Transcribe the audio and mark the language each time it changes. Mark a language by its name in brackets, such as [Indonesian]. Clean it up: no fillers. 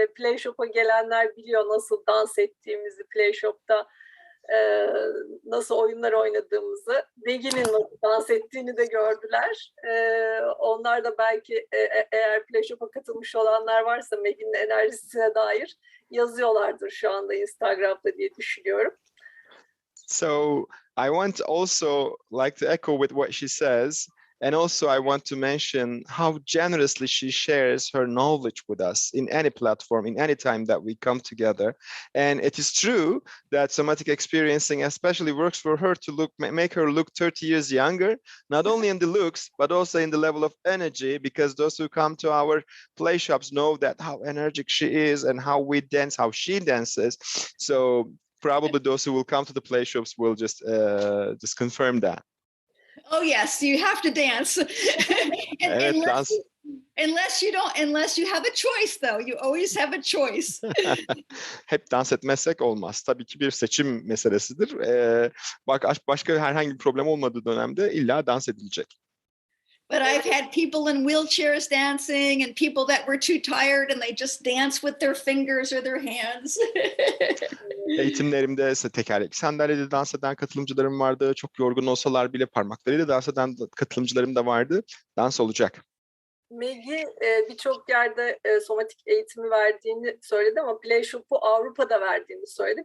[Turkish] Playshop'a gelenler biliyor nasıl dans ettiğimizi, Playshop'ta nasıl oyunlar oynadığımızı. Maggie'nin nasıl dans ettiğini de gördüler. Onlar da belki eğer Playshop'a katılmış olanlar varsa Maggie'nin enerjisine dair yazıyorlardır şu anda Instagram'da diye düşünüyorum. [English] So I want also like to echo with what she says. And also I want to mention how generously she shares her knowledge with us in any platform, in any time that we come together. And it is true that somatic experiencing especially works for her to make her look 30 years younger, not only in the looks, but also in the level of energy, because those who come to our play shops know that how energetic she is and how we dance, how she dances. So probably those who will come to the play shops will just confirm that. Oh yes, you have to dance. [Turkish] Evet, [English] unless you have a choice though. You always have a choice. [Turkish] Hep dans etmezsek olmaz. Tabii ki bir seçim meselesidir. Başka herhangi bir problem olmadığı dönemde illa dans edilecek. [English] But I've had people in wheelchairs dancing and people that were too tired and they just dance with their fingers or their hands. [Turkish] Eğitimlerimde ise tekerlekli sandalyede dans eden katılımcılarım vardı. Çok yorgun olsalar bile parmaklarıyla dans eden katılımcılarım da vardı. Dans olacak. Maggie birçok yerde somatik eğitimi verdiğini söyledi ama Playshop'u Avrupa'da verdiğini söyledi.